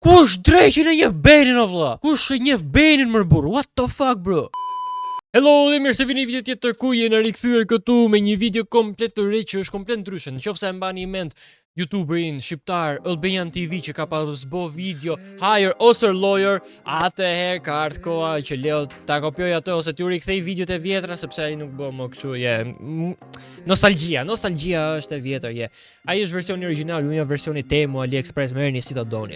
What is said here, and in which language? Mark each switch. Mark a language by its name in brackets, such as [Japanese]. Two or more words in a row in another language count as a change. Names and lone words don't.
[Albanian] Kush dreqin e njeh Benin o vlla? Kush e njeh Benin më burr? [English] What the fuck bro? [Albanian] Hello dhe mirë se vini video tjetër ku jena rikthyer këtu me një video komplet të re që është komplet ndryshe. Nëse e mbani mend YouTuberin shqiptar Albanian TV që ka pas bo video Hire ose Lawyer, atëherë ka ardhur koha që Leo ta kopjoj atë ose t'ju rikthej videot e vjetra sepse ai nuk bë më kështu, nostalgjia është e vjetër, Ai është versioni origjinal, unë jam versioni Temu, AliExpress, merrni si do doni.